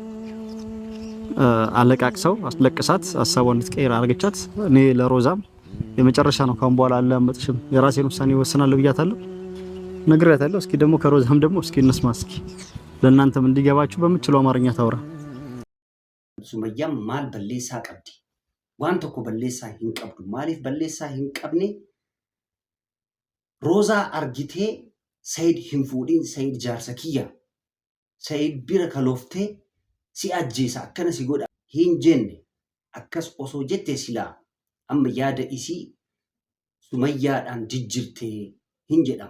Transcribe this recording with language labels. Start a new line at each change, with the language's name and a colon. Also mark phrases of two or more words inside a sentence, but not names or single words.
Amharic: አለቃቅሰው አስለቅሳት፣ ሐሳቧን እንድትቀይር አረጋቻት። እኔ ለሮዛም የመጨረሻ ነው ካሁን በኋላ አልለማመጥሽም፣ የራሴን ውሳኔ ወስናለሁ ብያታለሁ፣ ነግሬያታለሁ። እስኪ ደግሞ ከሮዛም ደግሞ እስኪ እንስማ፣ እስኪ ለእናንተም እንዲገባችሁ በምችለው አማርኛ ታውራ።
Oromo: Sumayyaan maal balleessaa qabdi waan tokko balleessaa hin qabdu. Maaliif balleessaa hin qabne? Roozaa argitee Sayid hin fuudhin, Sayid jaarsa kiyya, Sayid bira kalooftee si ajjeesa akkana si godha hin jenne. Akkas osoo jettee silaa amma yaada isii Sumayyaadhaan jijjirtee hin jedhama.